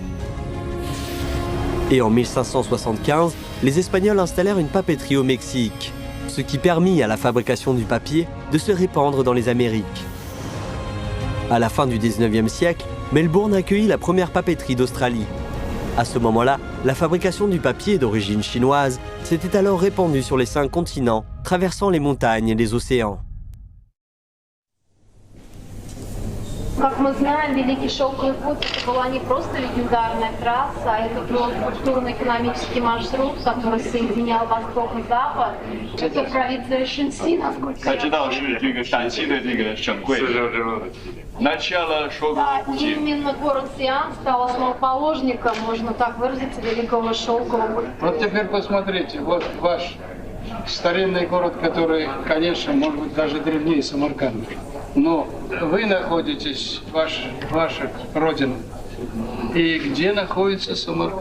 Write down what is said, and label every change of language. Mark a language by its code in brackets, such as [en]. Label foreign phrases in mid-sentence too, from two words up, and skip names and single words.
[fr] Et en 1575, les Espagnols installèrent une papeterie au Mexique, ce qui permit à la fabrication du papier de se répandre dans les Amériques. À la fin du XIXe siècle, Melbourne accueillit la première papeterie d'Australie. À ce moment-là, la fabrication du papier d'origine chinoise s'était alors répandue sur les 5 continents, traversant les montagnes et les océans. [ru] Как мы знаем, Великий Шелковый путь это была не просто легендарная трасса, а это был культурно-экономический маршрут, который соединял Восток и Запад. Это провинция Шэньси, насколько я знаю. [zh] 是这个陕西的这个省会。 [ru] начало шелкового пути. Именно город Сиан стал основоположником, можно так выразиться, Великого Шелкового пути. Вот теперь посмотрите, вот ваш старинный город, который, конечно, может быть даже древнее Самарканда. Но вы находитесь, ваша родина, И где находится Самарканд?